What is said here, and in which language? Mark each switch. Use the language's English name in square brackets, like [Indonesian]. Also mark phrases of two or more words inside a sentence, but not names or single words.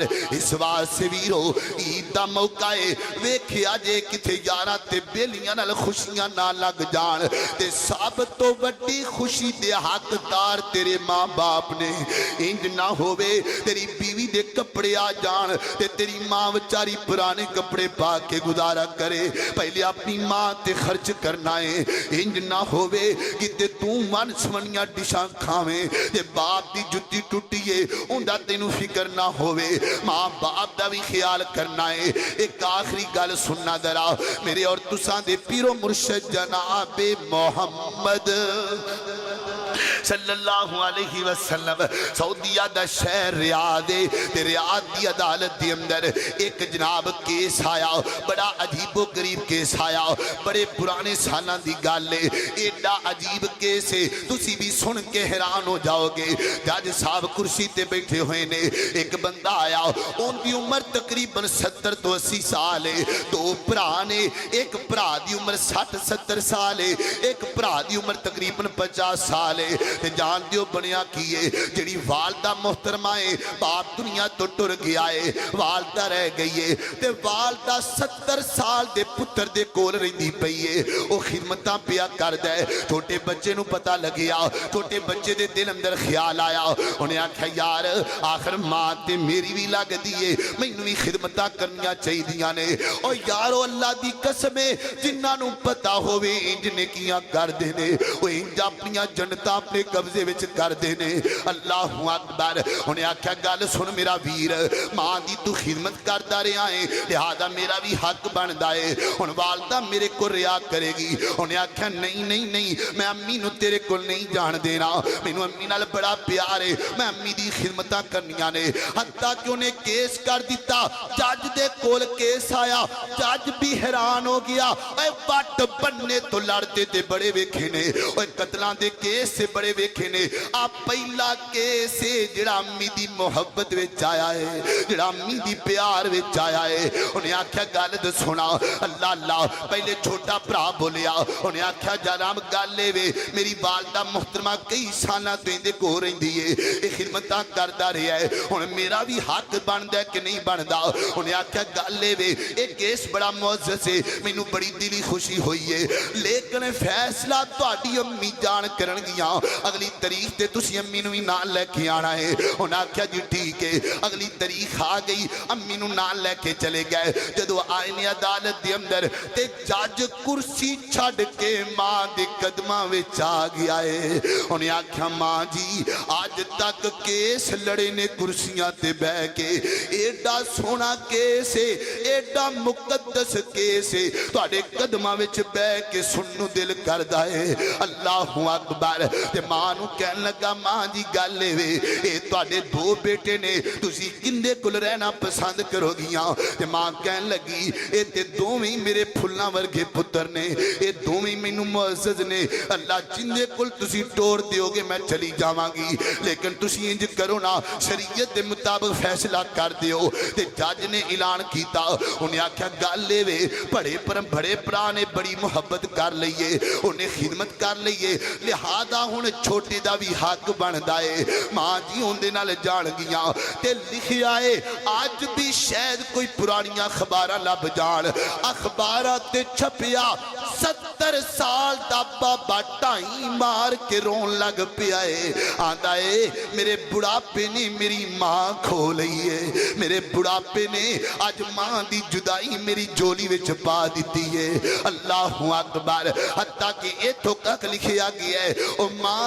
[Punjabi] اس واسطے ویرو عید دا موقع ہے، ویکھیا جے کتھے یاراں تے بیلیاں نال خوشیاں نہ لگ جان تے سب تو وڈی خوشی دے حقدار تیرے ماں باپ نے. انج نہ ہووے تیری بیوی دے کپڑے آ جان تے تیری ماں بیچاری پرانی پرانے کپڑے پا کے گزارا کرے پہلے اپنی ماں تے خرچ کرنا ہے انج نہ ہووے کہ تو من سمنیاں ڈشاں کھاویں تے باپ دی جُتی ٹوٹیے اوندا تینوں فکر نہ ہووے ماں باپ دا بھی خیال کرنا ہے ایک آخری گل سننا ذرا میرے اور تساں دے پیرو مرشد جناب محمد [Arabic] صلی اللہ علیہ وسلم [Punjabi] سعودیہ دا شہر ریاض تے ریاض دی عدالت دی اندر ایک جناب کیس آیا بڑا عجیب و غریب کیس آیا بڑے پرانے سالاں دی گل ہے ایڈا عجیب کیس ہے تسی بھی سن کے حیران ہو جاؤ گے جج صاحب کرسی تے بیٹھے ہوئے نے ایک بندہ آیا ان دی عمر تقریباً 70 تو 80 سال ہے دو بھرا نے ایک بھرا دی عمر 60-70 سال ہے ایک بھرا دی عمر تقریباً 50 سال ہے تے جان دیو بنیا کیے جڑی والدہ محترمہ ہے باپ دنیا تو ٹر گیا ہے والدہ رہ گئی ہے تے والدہ 70 سال دے پتر دے کول رہندی پئی ہے او خدمتاں پیا کردا ہے چھوٹے بچے نو پتہ لگیا چھوٹے بچے دے دل اندر خیال آیا انہیں آکھیا یار آخر ماں تے میری بھی لگدی ہے مینوں بھی خدمتاں کرنیاں چاہیدیاں نے او یارو اللہ دی قسم ہے جنہاں نو پتہ ہووے انج نیکیاں کر دے نے او انج اپنیاں جنتاں اپنے قبضے وچ کر دے نے [Arabic] اللہ اکبر [Punjabi] انہیں آکھیا گل سن میرا ویر ماں دی تو خدمت کردا رہیا ہے لہذا میرا بھی حق بندا ہے ہن والدہ میرے کو ریا کرے گی انہیں آکھیا نہیں میں امی نو تیرے کو نہیں جان دینا مینوں امی نال بڑا پیار ہے میں امی دی خدمتاں کرنیاں نے حتیٰ کہ انہیں کیس کر دیتا جج دے کول کیس آیا جج بھی حیران ہو گیا اے وٹ بننے تو لڑتے تے بڑے ویکھے نے اے قتلاں دے کیس سے بڑے ویکھے نے آپ پہلا کیس ہے جڑا امی دی محبت وچ آیا ہے جڑا امی دی پیار وچ آیا ہے انہیں آکھیا گل سنا اللہ پہلے چھوٹا بھرا بولیا انہیں آکھیا جناب گل اے میری والدہ محترمہ کئی سالاں تو اندے کو رہندی ہے اے خدمتاں کردا رہیا ہے ہن میرا بھی حق بندا ہے کہ نہیں بندا انہیں آکھیا گل اے کیس بڑا معزز ہے مینوں بڑی دلی خوشی ہوئی ہے لیکن فیصلہ تہاڈی امی جان کرن گیاں اگلی تاریخ تے تسی امی نو بھی نال لے کے آنا ہے انہاں آکھیا جی ٹھیک ہے اگلی تاریخ آ گئی امی نو نال لے کے چلے گئے جدو آئے نے عدالت دے اندر تے جج کرسی چھڈ کے ماں دے قدماں وچ آ گیا ہے انہیں آکھیا ماں جی آج تک کیس لڑے نے کرسیاں تے بہ کے ایڈا سونا کیس ہے ایڈا مقدس کیس ہے تہاڈے قدماں وچ بہ کے سنو دل کردا ہے [Arabic] اللہ اکبر [Punjabi] تے ماں نو کہن لگا ماں جی گل اے تہاڈے دو بیٹے نے تسی کندے کول رہنا پسند کرو گیاں تے ماں کہن لگی اے تے دوویں میرے پھلاں ورگے پتر نے اے دوویں مینوں معزز نے اللہ جندے کول تسی ٹور دیو گے میں چلی جاواں گی لیکن تسی انج کرو نا شریعت دے مطابق فیصلہ کر دیو تے جج نے اعلان کیتا انہیں آکھیا گل اے بڑے بھرا نے بڑی محبت کر لئیے انہیں خدمت کر لئیے لہذا ہن چھوٹے دا بھی حق بندا ہے ماں جی ہوندے نال جان گیاں تے لکھیا ہے آج بھی شاید کوئی پرانیاں اخباراں لب جان اخباراں تے چھپیا 70 سال دا بابا ٹائی مار کے رون لگ پیا ہے آندا ہے میرے بڑھاپے نے میری ماں کھو لئی ہے میرے بڑھاپے نے آج ماں دی جدائی میری جولی وچ پا دیتی ہے [Arabic] اللہ اکبر [Punjabi] حتیٰ کہ ایتھوں تک لکھیا گیا ہے او ماں